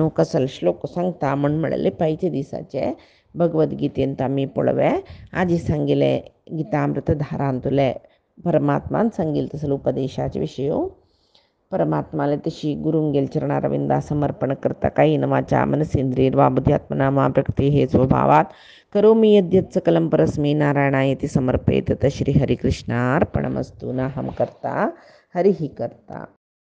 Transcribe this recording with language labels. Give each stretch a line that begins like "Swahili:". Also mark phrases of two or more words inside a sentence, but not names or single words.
Konkani: कसल श्लोक सांगता म्हणलेले पायचे दिसाचे भगवद्गीतेंत आमी पळोवे आजी सांगिले गीतामृत धारांतले परमात्मान सांगिल तसले उपदेशाचे विशय परमात्माले तशी गुरुंगेल चरणारविंदा समर्पण करता
Sanskrit: काही वाचा मनसेंद्रिय वा बुद्ध्यात्मना मा प्रकृती हे स्वभावात करोमि यद्यत् सकलं परस्मै नारायणायति समर्पयेत श्री हरिकृष्णार्पणमस्तु नाहं कर्ता हरिः कर्ता।